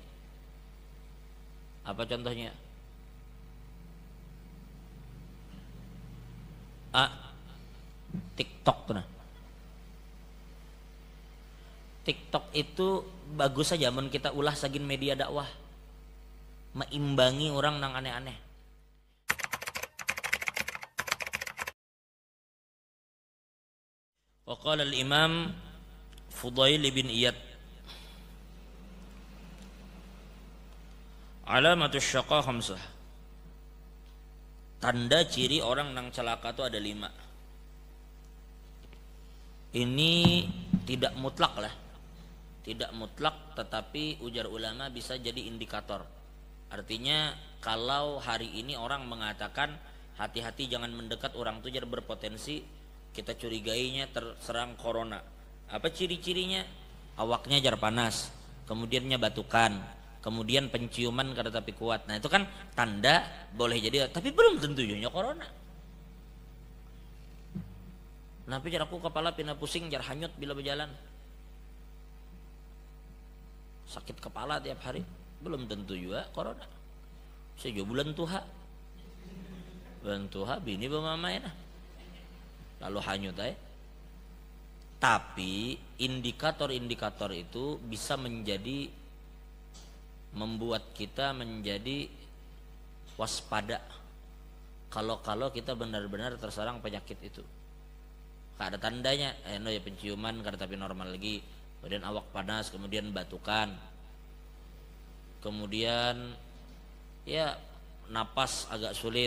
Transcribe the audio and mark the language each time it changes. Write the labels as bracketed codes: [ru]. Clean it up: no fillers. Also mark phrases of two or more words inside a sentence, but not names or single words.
[bjn] Apa contohnya? TikTok tuh nah. TikTok itu bagus saja mun kita ulah sagin media dakwah, meimbangi orang nang aneh-aneh. [ar] وقال الإمام فضيل بن عياض علامة الشقاء خمسة. [bjn] Tanda ciri orang nang celaka itu ada 5. [id] Ini tidak mutlak lah, tidak mutlak, tetapi ujar ulama bisa jadi indikator. Artinya kalau hari ini orang mengatakan hati-hati jangan mendekat orang itu jar berpotensi kita curigainya terserang corona. Apa ciri-cirinya? [bjn] Awaknya jar panas, kemudiannya batukan, kemudian penciuman kada tapi kuat. Nah itu kan tanda boleh jadi, tapi belum tentu nya corona. Napi jar aku kepala pindah pusing, jar hanyut bila berjalan, sakit kepala tiap hari, belum tentu juga corona. Saya bulan tuha bini bamamai nah, lalu hanyut aja. [id] Tapi indikator-indikator itu bisa menjadi membuat kita menjadi waspada kalau kita benar-benar terserang penyakit itu. [bjn] Ada tandanya, ya penciuman kada tapi normal lagi, kemudian awak panas, kemudian batukan, kemudian ya napas agak sulit.